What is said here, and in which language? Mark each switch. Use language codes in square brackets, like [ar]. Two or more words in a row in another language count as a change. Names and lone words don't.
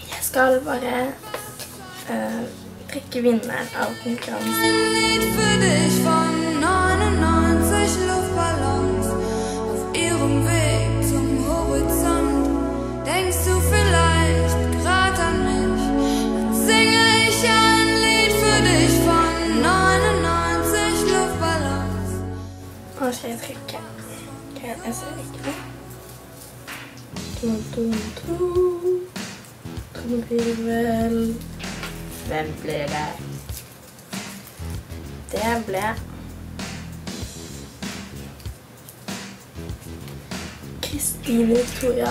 [no] skal bare trekke vinneren av konkurransen. [de] Für dich von 99 Luftballons auf ihrem Weg zum Horizont. Denkst du vielleicht grad an mich? Dann singe ich ein Lied für dich von 99 Luftballons. [no] Nå skal jeg trykke. Ok, jeg ser ikke. Trommevirvel. Hvem blir det? Det ble Kristine Victoria.